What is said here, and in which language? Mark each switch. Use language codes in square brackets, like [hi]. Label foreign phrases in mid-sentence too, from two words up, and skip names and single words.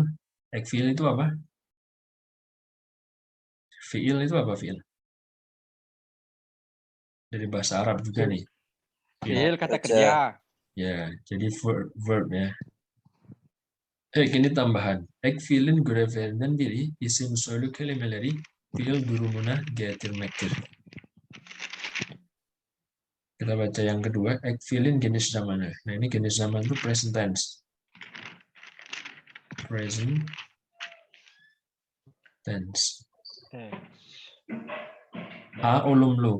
[id] Ekfil itu apa? Fiil itu apa fiil? Dari bahasa Arab juga nih. Fiil kata kerja. Ya, jadi verb ya. Ini tambahan. [tr] Ekfilin görevlerinden biri isim soylu kelimeleri fiil durumuna getirmektir. [id] Kita baca yang kedua, ekfilin jenis zamannya. Nah, ini jenis zaman itu [en] present tense. Present tense. [tr] A olumlu.